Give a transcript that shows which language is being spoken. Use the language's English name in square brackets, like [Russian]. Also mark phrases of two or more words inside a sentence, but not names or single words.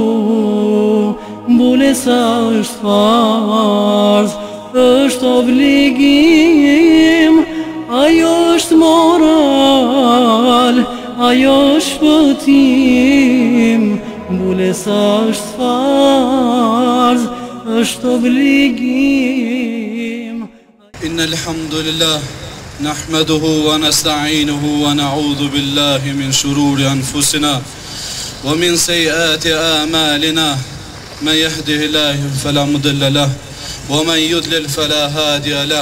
[Albanian] Mbulesa është farz, është obligim, ajo është moral, ajo është shpëtim. Mbulesa është farz, është obligim. [Arabic] إن الحمد لله نحمده ونستعينه ونعوذ بالله من شرور أنفسنا ومن سيئات أعمالنا. من يهده الله فلا مضل له ومن يضلل فلا هادي له.